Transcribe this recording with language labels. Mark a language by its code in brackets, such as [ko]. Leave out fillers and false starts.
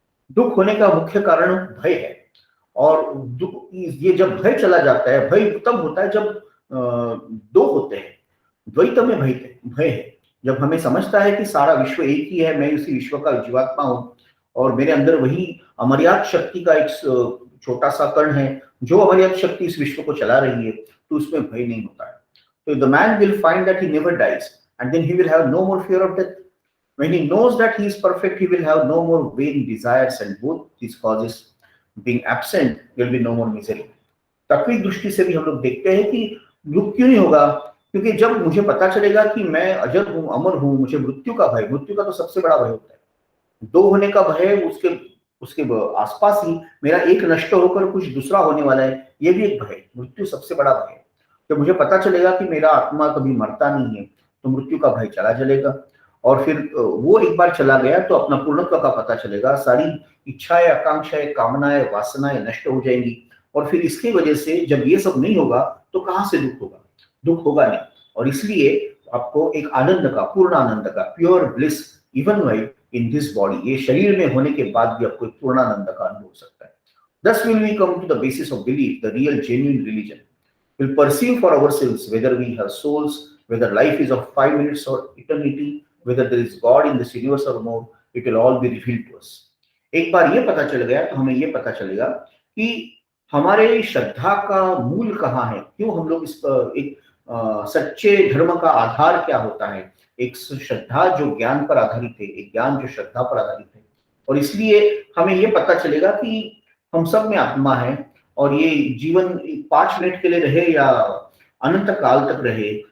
[hi] दुख होने का मुख्य कारण भय है, और दुख ये जब भय चला जाता है, भय तब होता है जब दो होते हैं, द्वैत में भय है। जब हमें समझता है कि सारा विश्व एक ही है, मैं उसी विश्व का जीवात्मा हूँ और मेरे अंदर वही अमर्याद शक्ति का एक छोटा सा कण है जो अमर्याद शक्ति इस विश्व को चला रही है, तो उसमें भय नहीं होता है। [en] So the man will find that he never dies, and then he will have no more fear of death. When he knows that he is perfect, he will have no more vain desires, and both these causes being absent, there will be no more misery. [hi] तात्विक दृष्टि से भी हम लोग देखते हैं कि दुख क्यों नहीं होगा, क्योंकि जब मुझे पता चलेगा कि मैं अजर हूँ, अमर हूँ, मुझे मृत्यु का भय, मृत्यु का तो सबसे बड़ा भय होता है। दो होने का भय, उसके आसपास ही मेरा एक नष्ट होकर कुछ दूसरा होने वाला है, ये भी एक भय, मृत्यु सबसे बड़ा भय है। जब मुझे पता चलेगा कि मेरा आत्मा कभी मरता नहीं है, तो मृत्यु का भय चला चलेगा, और फिर वो एक बार चला गया तो अपना पूर्णत्व का पता चलेगा, सारी इच्छाएं, आकांक्षाएं, कामनाएं, वासनाएं नष्ट हो जाएंगी। और फिर इसकी वजह से जब ये सब नहीं होगा तो कहाँ से दुख होगा, दुख होगा नहीं। और इसलिए आपको एक आनंद का, पूर्ण आनंद का, [en] pure bliss even while in this body, [hi] ये शरीर में होने के बाद भी आपको पूर्ण आनंद का अनुभव हो सकता है। [en] Thus will we come to the basis of belief, the real genuine religion. We'll perceive for ourselves whether we have souls, whether life is of 5 minutes or eternity, whether there is God in this universe or more, it will all be revealed to us. [hi] एक बार ये पता चल गया तो हमें ये पता चलेगा कि हमारे श्रद्धा का मूल कहाँ है, क्यों हम लोग इस एक सच्चे धर्म का आधार क्या होता है, एक श्रद्धा जो ज्ञान पर आधारित है, एक ज्ञान जो श्रद्धा पर आधारित है। और इसलिए हमें ये पता चलेगा कि हम सब में आत्मा है, और ये जीवन 5 मिनट के लिए रहे या अनंत काल तक रहे,